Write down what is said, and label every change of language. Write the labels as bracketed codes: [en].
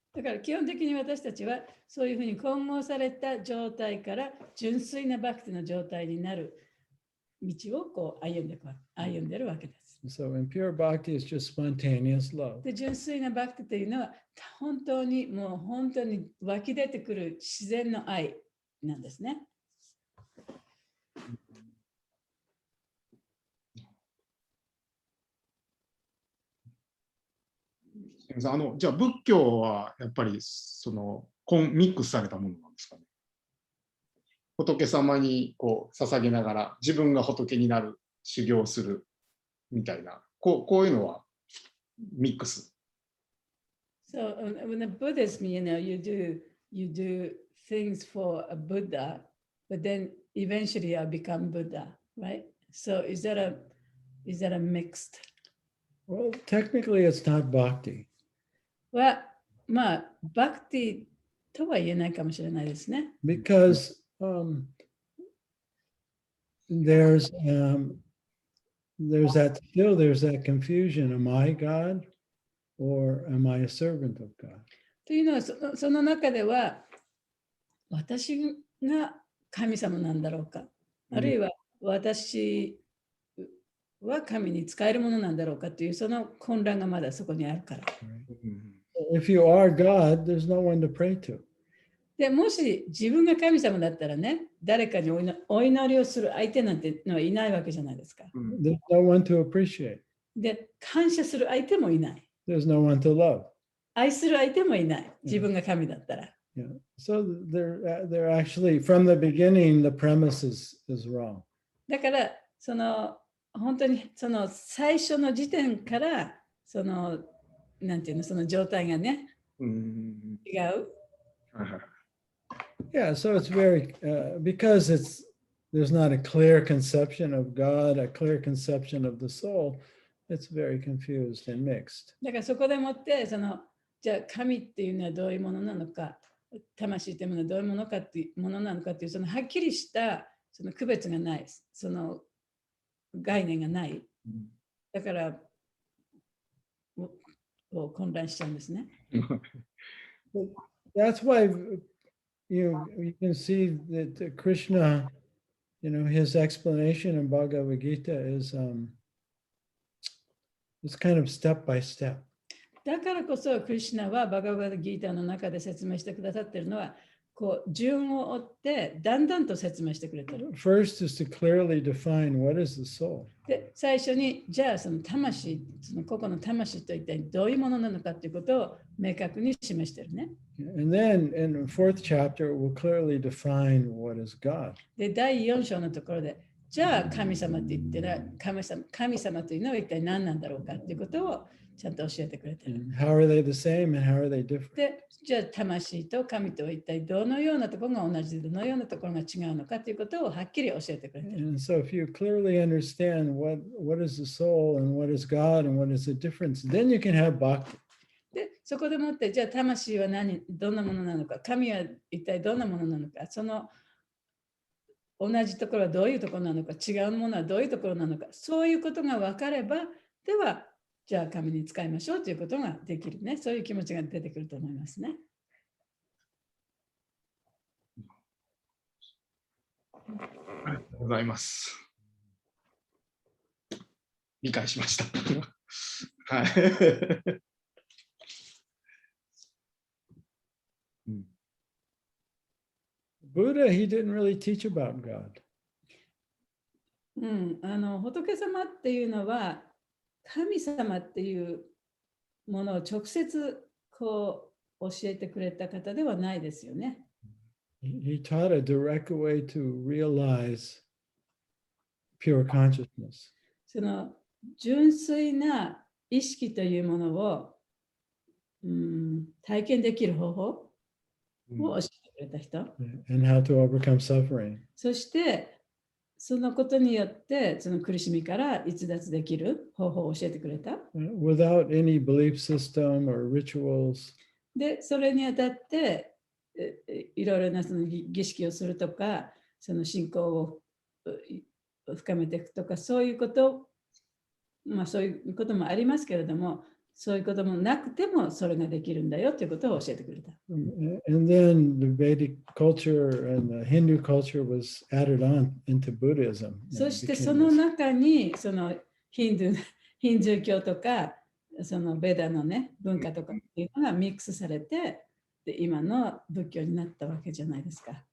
[ja] だから基本的に私たちはそういうふうに混合された状態から純粋なバクティの状態になる道をこう歩んでるわけです。 [en] So in pure bhakti is just spontaneous love. [ja] で、純粋なバクティというのは本当に湧き出てくる自然の愛なんですね。じゃあ仏教はやっぱりミックスされたものなんですかね。仏様にこう捧げながら自分が仏になる修行をするみたいなこういうのはミックス。 [en] So in the Buddhism, you do things for a Buddha, but then eventually you become Buddha, right? So is that a mixed? Well, technically it's not bhakti. は [ja] まあ、バクティとは言えないかもしれないですね。 [en] because there's there's that confusion. Am I God or am I a servant of God? [ja] というのはその中では、私が神様なんだろうか、あるいは私は神に使えるものなんだろうかというその混乱がまだそこにあるから。 [en] If you are God, there's no one to pray to. [ja] でもし自分が神様だったらね、誰かにお祈りをする相手なんてのはいないわけじゃないですか。 [en] There's no one to appreciate. [ja] で、感謝する相手もいない。 [en] There's no one to love. [ja] 愛する相手もいない。自分が神だったら。 [en] Yeah. So they're actually from the beginning, the premise is wrong. [ja] だから、本当に最初の時点から、なんていうの、その状態がね、違う。 [en] Yeah, so it's very because there's not a clear conception of God, a clear conception of the soul. It's very confused and mixed. [ja] だからそこでもって、じゃあ神っていうのはどういうものなのか、魂っていうものはどういうものかっていうものなのかっていう、はっきりした区別がない、概念がない。だから、混乱しちゃうんですね。 [en] That's why you can see that Krishna, his explanation in Bhagavad Gita is it's kind of step by step. [ja] だからこそ、クリシュナはバガヴァッドギーターの中で説明してくださっているのは、順を追ってだんだんと説明してくれている。 [en] First is to clearly define what is the soul. [ja] で、最初に、じゃあその魂、個々の魂と一体どういうものなのかということを明確に示しているね。 [en] And then in the fourth chapter, it will clearly define what is God. [ja] で、第4章のところで、じゃあ神様って言ってら、神様というのは一体何なんだろうかということをちゃんと教えてくれている。 [en] How are they the same and how are they different? [ja] で、じゃあ魂と神とは一体どのようなところが同じで、どのようなところが違うのかということをはっきり教えてくれている。 [en] And so if you clearly understand what is the soul and what is God and what is the difference, then you can have bhakti. [ja] で、そこでもって、じゃあ魂はどんなものなのか、神は一体どんなものなのか、同じところはどういうところなのか、違うものはどういうところなのか、そういうことが分かれば、では、じゃあ神に使いましょうということができるね。そういう気持ちが出てくると思いますね。ありがとうございます。理解しました。はい。 [en] Buddha, he didn't really teach about God. [ja] 仏様っていうのは、神様っていうものを直接教えてくれた方ではないですよね。 [en] He taught a direct way to realize pure consciousness. [ja] 純粋な意識というものを、体験できる方法を教えてくれた人。 [en] And how to overcome suffering. [ja] そして、そのことによって、その苦しみから逸脱できる方法を教えてくれた。 [en] Without any belief system or rituals. [ja] で、それにあたって、いろいろなその儀式をするとか、その信仰を深めていくとか、そういうこと、そういうこともありますけれども、そういうこともなくてもそれができるんだよということを教えてくれた。 [en] And then the Vedic culture and the Hindu culture was added on into Buddhism. [ja] そしてその中にそのヒンドゥー教とかそのベダのね文化とかっていうのがミックスされてで今の仏教になったわけじゃないですか。